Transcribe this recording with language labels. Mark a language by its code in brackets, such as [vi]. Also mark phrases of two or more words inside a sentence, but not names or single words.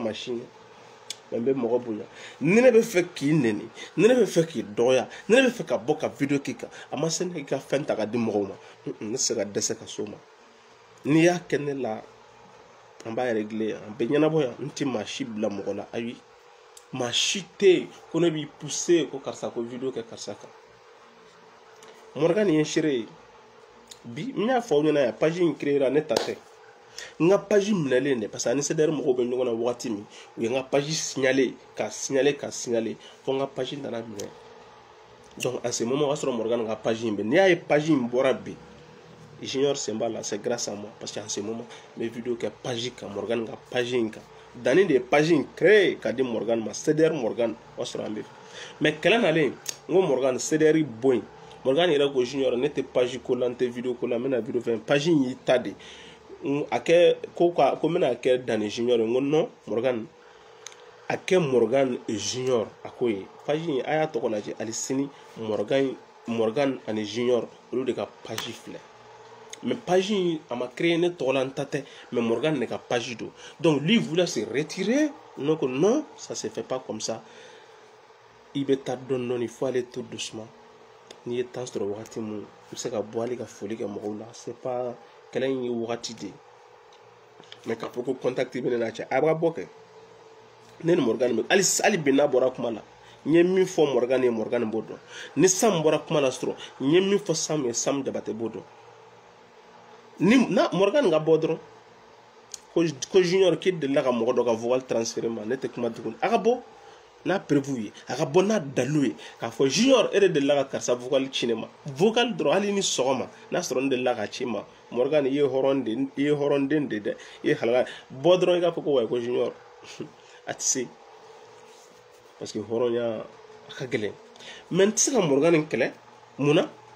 [bm] machine ɲɛ mais n bɛ mɔgɔ bonya ni ne bɛ fɛ k'i nɛni ni ne bɛ fɛ k'i dɔgɔya ni ne bɛ fɛ ka bɔ ka video k'i kan a ma se ne ka fɛn ta ka di mɔgɔw ma ne tɛ se ka dɛsɛ ka s'o ma n'i y'a kɛ ne la an b'a régler an bɛ ɲɛnabɔ yan n tɛ maa si bila mɔgɔ la ayi maa si tɛ yen ko ne b'i pousser ko karisa ko video kɛ karisa kan Morgan ye seere ye bi n y'a fɔ aw ɲɛna yan page in créera ne ta tɛ n ka page minɛlen dɛ parce que ani CDR mɔgɔw bɛ ɲɔgɔn na wagati min u ye n ka page signaler ka signaler fo n ka page nana minɛ donc [fr] en ce moment [bm] o y'a sɔrɔ Morgan ka page in bɛ n'i y'a ye page in bɔra bi Junior Semba là [fr] c'est grâce à moi parce qu'en ce moment mes vidéos [bm] kɛ page kan Morgan ka page in kan Dani de page in créé ka di Morgan ma CDR Morgan o y'a sɔrɔ an bɛ mais kɛlɛ nalen n ko Morgan CDR bɔ yen Morgan yɛrɛ ko Junior ne tɛ page ko la n tɛ video ko la n bɛna video fɛn page in y'i ta de a kɛ ko n bɛna kɛ Dani Junior n ko non Morgan a kɛ Morgan Junior a ko ye page in a y'a tɔgɔ lajɛ hali sini Morgan ani Junior olu de ka page filɛ mais page in a ma créé ne tɔgɔ la n ta tɛ mais Morgan ne ka page do donc [fr] lui voulait se [bm] retirer [fr] donc non ça se fait pas comme ça [bm] i bɛ taa dɔɔni [fr] il faut aller tout doucement [bm] n'i ye temps sɔrɔ wagati mun i bɛ se ka bɔ hali ka foli kɛ mɔgɔw la [fr] c'est pas [bm] kɛlɛ in ye wagati de mais k'a fɔ ko contact bɛ ne n'a cɛ a b'a bɔ kɛ ne ni Morgan bɛ hali bi n'a bɔra kuma la n ye min fɔ Morgan ye Morgan b'o dɔn ni Sam bɔra kuma la sɔrɔ n ye min fɔ Sam ye Sam Jabate b'o dɔn ni na Morgan ka bɔ dɔrɔn ko Junior k'i delila ka mɔgɔ dɔ ka vocal transférer ma ne tɛ kuma tuguni a ka bɔ n'a prévu ye a ka bɔ n'a dalu ye k'a fɔ Junior e de delila ka karisa vocal ci ne ma vocal dɔrɔn hali ni sɔgɔma n'a sɔrɔ ne delila ka ci ma Morgan i ye hɔrɔnden de dɛ i ye halala bɔ dɔrɔn i k'a fɔ ko wayi ko Junior a tɛ se parce que hɔrɔnya a ka gɛlɛn mais n tɛ se ka Morgan nin kɛlɛ mun na